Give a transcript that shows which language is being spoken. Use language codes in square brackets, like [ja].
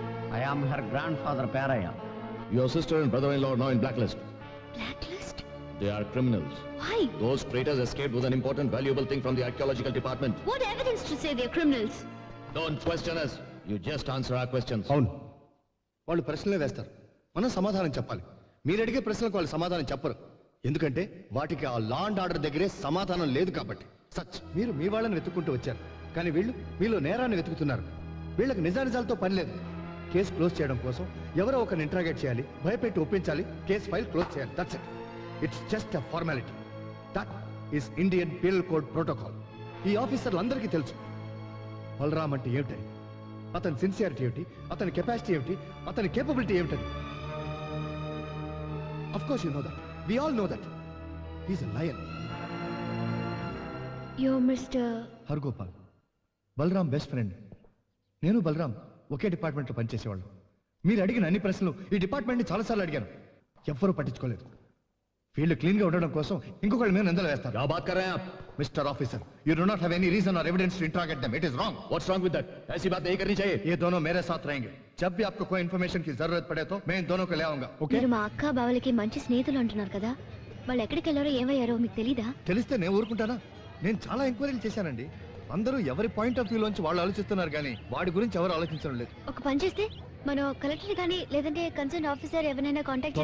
[en] I am her grandfather Paraya. Your sister and brother-in-law are now in blacklist. Blacklist? They are criminals. Why? Those traitors escaped with an important, valuable thing from the archaeological department. What evidence to say they're criminals? Don't question us. You just answer our questions. [te] అవును, వాళ్ళు ప్రశ్నలే వేస్తారు, మనం సమాధానం చెప్పాలి. మీరు అడిగే ప్రశ్నలకు వాళ్ళు సమాధానం చెప్పరు. ఎందుకంటే వాటికి ఆ లా అండ్ ఆర్డర్ దగ్గరే సమాధానం లేదు కాబట్టి. సచ్ మీరు మీ వాళ్ళని వెతుక్కుంటూ వచ్చారు, కానీ వీళ్ళు మీలో నేరాన్ని వెతుకుతున్నారు. వీళ్ళకి నిజానిజాలతో పని లేదు. కేసు క్లోజ్ చేయడం కోసం ఎవరో ఒకరిని ఇంట్రాగేట్ చేయాలి, భయపెట్టి ఒప్పించాలి, కేసు ఫైల్ క్లోజ్ చేయాలి. [en] That's it. It's just a formality. That is Indian penal code protocol. [te] ఈ ఆఫీసర్లందరికీ తెలుసు బలరామ్ అంటే ఏమిటని, అతని సిన్సియారిటీ ఏమిటి, అతని కెపాసిటీ ఏమిటి, అతని కేపబిలిటీ ఏమిటని. [en] Of course you know that. We all know that. He's a lion. You're Mr. Hargopal, Balram best friend. [te] నేను బలరాం ఒకే డిపార్ట్మెంట్లో పనిచేసేవాళ్ళు. మీరు అడిగిన అన్ని ప్రశ్నలు ఈ డిపార్ట్మెంట్ని చాలాసార్లు అడిగాను, ఎవ్వరూ పట్టించుకోలేదు. ఫీల్డ్ క్లీన్ గా ఉండడం కోసం ఇంకొకళ్ళ మీద నిందలు వేస్తారు. [hi] क्या बात कर रहे हैं आप? [en] Mister officer, you do not have any reason और evidence to interrogate them. It is wrong. What's wrong with that? [hi] ऐसी बात नहीं करनी चाहिए. ये दोनों मेरे साथ रहेंगे. जब भी आपको कोई इन्फॉर्मेशन की जरूरत पड़े तो मैं इन दोनों को ले आऊंगा. ओके? [te] మీరు మా అక్క బావలకి మంచి స్నేహితులు అంటున్నారు కదా, వాళ్ళు ఎక్కడికి వెళ్ళారో ఏమయ్యారో మీకు తెలీదా? తెలిస్తే నేను ఊరుకుంటానా? నేను చాలా ఎంక్వైరీలు చేశానండి. అందరూ ఎవరి పాయింట్ ఆఫ్ వ్యూ లోంచి వాళ్ళు ఆలోచిస్తున్నారు కానీ వాడి గురించి ఎవరు ఆలోచించడం లేదు. ఒక పని చేస్తే మనం కలెక్టర్ కానీ లేదంటే కన్సర్న్ ఆఫీసర్ ఎవరైనా కాంటాక్ట్